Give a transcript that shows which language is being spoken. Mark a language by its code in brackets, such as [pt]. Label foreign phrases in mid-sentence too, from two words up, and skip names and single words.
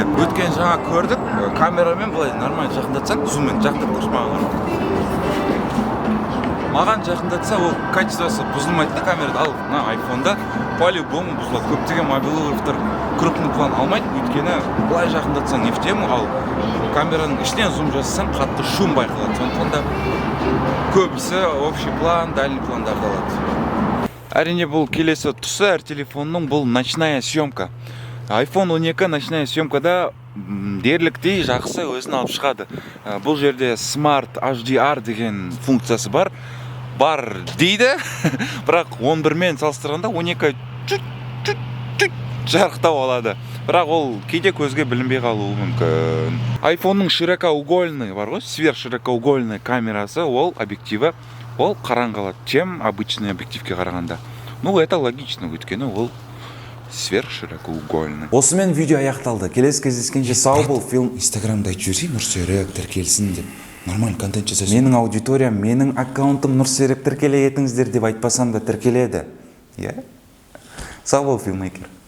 [kk] Өткен жаңа көрдік, камерамен былай нормально жақындатсақ, зуммен жақындатып маған жақындатса, ол качествосы бұзылмайды камерада. Ал iPhone-да по-любому бұзылады. Көптеген мобилографтар [ru] крупный план [kk] алмайды, өйткені былай жақындатсаң [ru] не в тему, [kk] ал камераның ішінен зум жасасаң қатты шум байқалады. Сондықтан да көбісі [ru] общий план, [kk] дальний пландарды алады. Әрине бұл келесі тұсы әр телефонның бұл [ru] ночная съемка. [kk] iPhone 12 [ru] ночная съемкада [kk] дерліктей жақсы өзін алып шығады. Бұл жерде Smart HDR деген функциясы бар дейді, бірақ 11 мен салыстырғанда 12 жарықтап алады. Бірақ ол кейде көзге білінбей қалуы мүмкін. iPhone-ның широкоугольный бар ғой, сверхширокоугольный камерасы, ол объективі, ол қараңғылады, [ru] чем обычный объективке [kk] қарағанда. [ru] Ну, это логично, [kk] өйткені ол сверхширокоугольный. Осымен видео аяқталды. Келесі кездескенше сау бол. Фильм Инстаграмда айтып жіберсей Нұрсерік тіркелсін деп. Нормально контент жасасын. менің аудиториям, менің аккаунтым Нұрсерік тіркеле етіңіздер деп айтпасам да тіркеледі. Иә? Сау бол, фильммейкер.